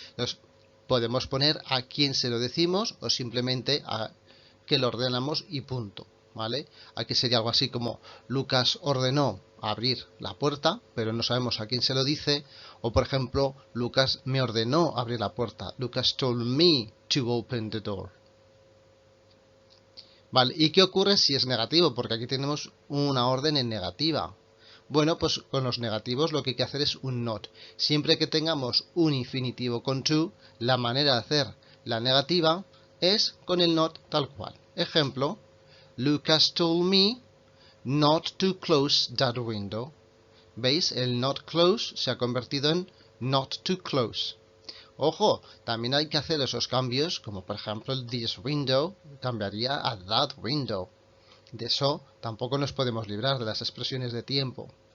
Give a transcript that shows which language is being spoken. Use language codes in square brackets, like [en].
[es] Entonces, podemos poner a quién se lo decimos o simplemente a que lo ordenamos y punto, ¿vale? Aquí sería algo así como Lucas ordenó abrir la puerta, pero no sabemos a quién se lo dice. O, por ejemplo, Lucas me ordenó abrir la puerta. [en] Lucas told me to open the door. [es] Vale, ¿y qué ocurre si es negativo? Porque aquí tenemos una orden en negativa. Bueno, pues con los negativos lo que hay que hacer es un not. Siempre que tengamos un infinitivo con to, la manera de hacer la negativa es con el not tal cual. [en] Ejemplo, Lucas told me not to close that window. [es] ¿Veis? El not close se ha convertido en not to close. Ojo, también hay que hacer esos cambios, como por ejemplo el this window cambiaría a that window. De eso tampoco nos podemos librar, de las expresiones de tiempo.